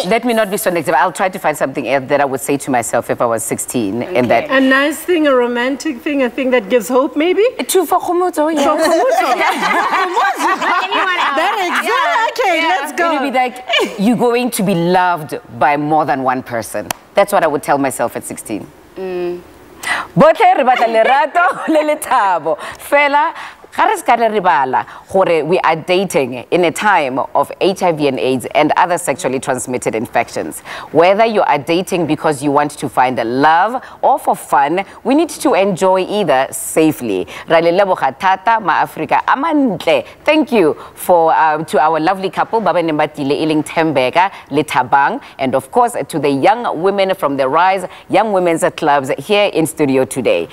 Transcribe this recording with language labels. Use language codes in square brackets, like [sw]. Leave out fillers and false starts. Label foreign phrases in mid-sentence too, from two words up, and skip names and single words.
[en] Let me not be so negative. I'll try to find something else that I would say to myself if I was 16. And that a nice thing, a romantic thing, a thing that gives hope, maybe? True for Kgomotso, yeah. Okay, let's go. It would be like, you're going to be loved by more than one person. That's what I would tell myself at 16. [tn] Botle re batla lerato le lethabo. [en] Fela we are dating in a time of HIV and AIDS and other sexually transmitted infections. Whether you are dating because you want to find love or for fun, we need to enjoy either safely. Thank you for to our lovely couple, Baba Nembatile Iling Thembeka, le Thabang, and of course to the young women from the Rise Young Women's Clubs here in studio today.